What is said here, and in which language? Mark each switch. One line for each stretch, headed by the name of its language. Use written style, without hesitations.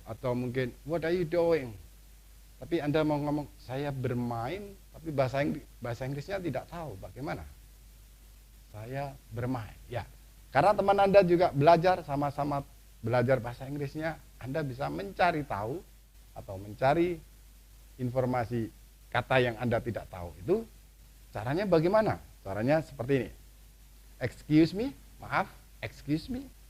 Indonesian: Atau mungkin,
English: what are you doing?
Indonesian: Tapi Anda mau ngomong, saya bermain, tapi bahasa Inggrisnya tidak tahu. Bagaimana? Saya bermain. Ya, karena teman Anda juga belajar, sama-sama belajar bahasa Inggrisnya, Anda bisa mencari tahu atau mencari informasi kata yang Anda tidak tahu. Itu caranya bagaimana? Caranya seperti ini.
English: Excuse me,
Indonesian: maaf,
English: excuse me.